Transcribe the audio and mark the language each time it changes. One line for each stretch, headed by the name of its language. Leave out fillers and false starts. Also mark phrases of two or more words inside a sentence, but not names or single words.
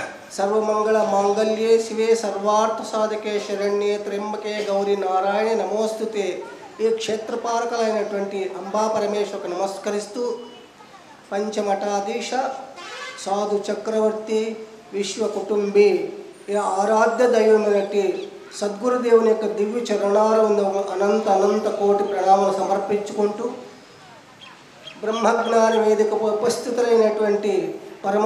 Sanskrit: सर्वमंगल मांगल्ये शिवे सर्वार्थ साधके शरण्ये त्र्यंबके गौरी नारायणे नमोस्तुते।
Telugu: ఈ క్షేత్రపాలకులైనటువంటి అంబా పరమేశ్వరకు నమస్కరిస్తూ పంచమఠాధీశ సాధు చక్రవర్తి విశ్వ కుటుంబీ ఈ ఆరాధ్య దైవమైనటువంటి సద్గురుదేవుని యొక్క దివ్య చరణారవిందం అనంత అనంత కోటి ప్రణామాలు సమర్పించుకుంటూ బ్రహ్మజ్ఞాన వేదికపై ఉపస్థితులైనటువంటి పరమ